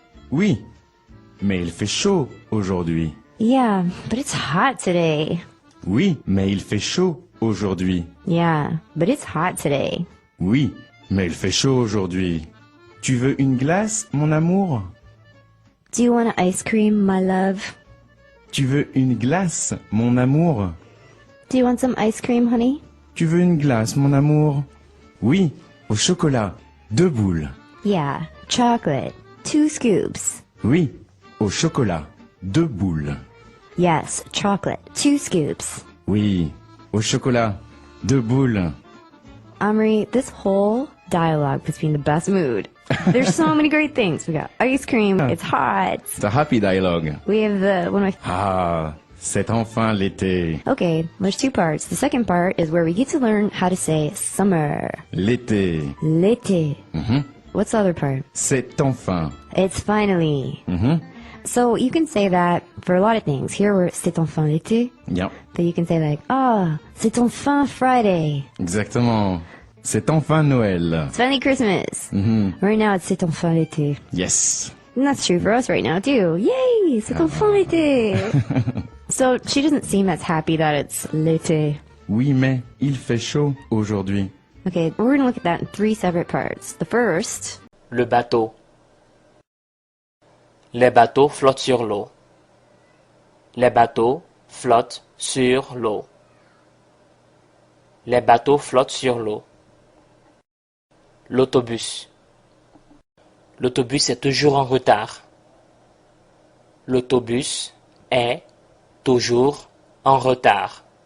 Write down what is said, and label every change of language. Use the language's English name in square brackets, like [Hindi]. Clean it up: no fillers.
[French] Oui, mais il fait chaud aujourd'hui. [English] Yeah, but it's hot today. [French] Oui, mais il fait chaud aujourd'hui. [English] Yeah, but it's hot today. [French] Oui, mais il fait chaud aujourd'hui. Tu veux une glace, mon amour? [English] Do you want an ice cream, my love? [French] Tu veux une glace, mon amour? [English] Do you want some ice cream, honey? [French] Tu veux une glace, mon amour? Oui, au chocolat, 2 boules. [English] Yeah, chocolate. 2 scoops. [French] Oui, au chocolat, 2 boules. [English] Yes, chocolate. 2 scoops. [French] Oui, au chocolat, 2 boules. [English] Omri, this whole dialogue puts me in the best mood. There's so many great things. We got ice cream. It's hot. It's a happy dialogue. We have one of my... [French] Ah, c'est enfin l'été. [English] Okay, there's 2 parts. The second part is where we get to learn how to say summer. [French] L'été. L'été. Mhm. [English] What's the other part? [French] C'est enfin. [English] It's finally. Mhm. So you can say that for a lot of things. Here we're [French] c'est enfin l'été. [English] Yeah, But you can say like, ah, [French] c'est enfin [English] Friday. [French] exactement. C'est enfin Noël. [English] It's finally Christmas. Mhm. Right now it's [French] c'est enfin l'été. [English] Yes. And that's true for us right now too. Yay, [French] c'est enfin l'été. [English] So she doesn't seem as happy that it's l'été. [French] Oui, mais il fait chaud aujourd'hui. [English] Okay, we're gonna look at that in 3 separate parts. The first, [French] Le bateau. Les bateaux flottent sur l'eau. Les bateaux flottent sur l'eau. Les bateaux flottent sur l'eau. L'autobus. L'autobus est toujours en retard. L'autobus est toujours en retard.